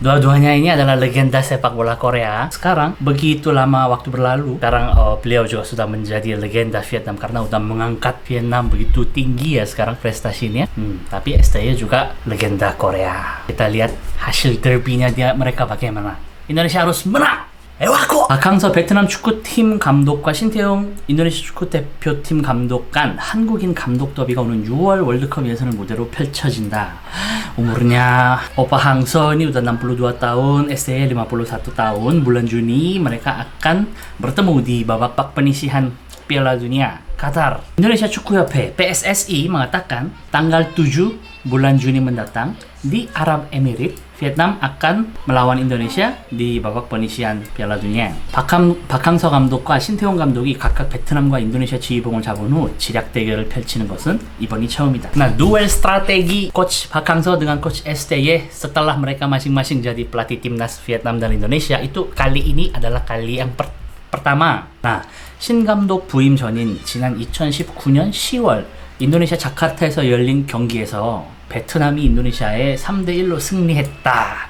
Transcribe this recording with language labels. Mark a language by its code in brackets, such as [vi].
[id] Dua-duanya ini adalah legenda sepak bola Korea. Sekarang, begitu lama waktu berlalu, sekarang beliau juga sudah menjadi legenda Vietnam karena udah mengangkat Vietnam begitu tinggi ya sekarang prestasinya. Tapi STY juga legenda Korea. Kita lihat hasil derbynya mereka bagaimana. Indonesia harus menang! 에와코! [ko] Pak Hang-seo 베트남 축구팀 감독과 신태용 인도네시아 축구대표팀 감독 간 한국인 감독 더비가 오는 6월 월드컵 예선을 무대로 펼쳐진다. [id] Umurnya Opa Hang-seo ini udah 62 tahun, STY 51 tahun. Bulan Juni mereka akan bertemu di babak penyisihan Piala Dunia Qatar. Indonesia [ko] 축구협회 [id] PSSI mengatakan tanggal 7 bulan Juni mendatang di Arab Emirates, Vietnam akan melawan Indonesia di babak penyisihan Piala Dunia. [ko] 박 항서 감독과 신태용 감독이 각각 베트남과 인도네시아 지휘봉을 잡은 후 지략 대결을 펼치는 것은 이번이 처음이다. [id] Nah, duel strategi coach Pak Hang-seo dengan coach STY setelah mereka masing-masing jadi pelatih timnas Vietnam dan Indonesia itu kali ini adalah kali yang pertama. [ko] Nah, 신 감독 부임 전인 지난 2019년 10월 인도네시아 자카르타에서 열린 경기에서 베트남이 인donesia 3-1로 승리했다.